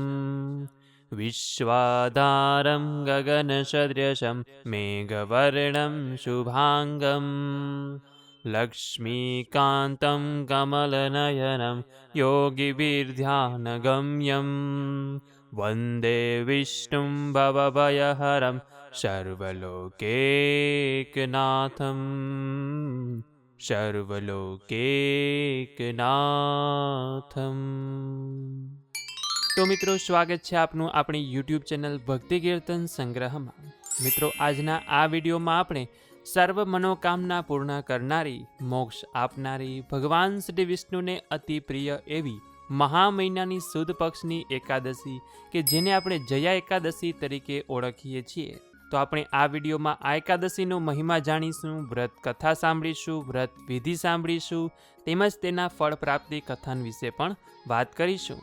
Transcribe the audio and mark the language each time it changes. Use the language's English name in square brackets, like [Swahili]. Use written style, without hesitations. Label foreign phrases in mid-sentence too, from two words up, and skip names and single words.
[Sanskrit] विश्वाधारं गगनसदृशं मेघवर्णं शुभाङ्गं लक्ष्मीकान्तं कमलनयनं योगिभिर्ध्यानगम्यं वन्दे विष्णुं भवभयहरं सर्वलोकैकनाथं સર્વલોકૈકનાથમ। [Gujarati] તો મિત્રો, સ્વાગત છે આપનું આપણી યુટ્યુબ ચેનલ ભક્તિ કીર્તન સંગ્રહમાં। મિત્રો, આજના આ વિડીયોમાં આપણે સર્વ મનોકામના પૂર્ણ કરનારી, મોક્ષ આપનારી, ભગવાન શ્રી વિષ્ણુને અતિ પ્રિય એવી મહા મહિનાની સુદ પક્ષની એકાદશી કે જેને આપણે જયા એકાદશી તરીકે ઓળખીએ છીએ, તો આપણે આ વિડીયોમાં આ એકાદશીનો મહિમા જાણીશું, વ્રત કથા સાંભળીશું, વ્રત વિધિ સાંભળીશું, તેમજ તેના ફળ પ્રાપ્તિ કથન વિશે પણ વાત કરીશું।